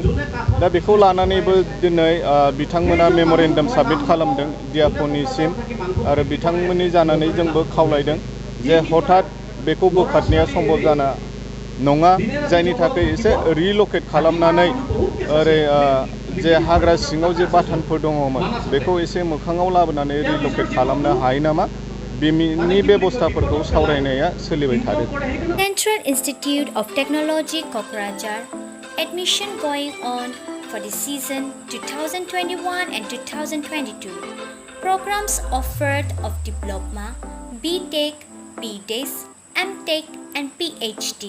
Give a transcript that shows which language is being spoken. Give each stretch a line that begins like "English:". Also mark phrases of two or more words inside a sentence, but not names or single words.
Bodo: दा बेखौ लानानैबो दिनै बिथांमोना
English: memorandum submit
Bodo: खालामदों डिआफनिसिम आरो बिथांमोननि जानानै जोंबो खावलायदों जे हठात बेखौ बोखारनाया सम्भब जाना नङा, जायनि थाखाय एसे रिलकेट खालामनानै ओरै जे हाग्रा सिङाव जे बाथानफोर दङमोन बेखौ एसे मोखाङाव लाबोनानै रिलकेट खालामनो हायो नामा बेनि बेबस्थाफोरखौ सावरायनाया सोलिबाय थादों।
English: Central Institute of Technology Kokrajhar admission going on for the season 2021 and 2022. Programs offered of Diploma, B.Tech, B.Des, M.Tech and PhD.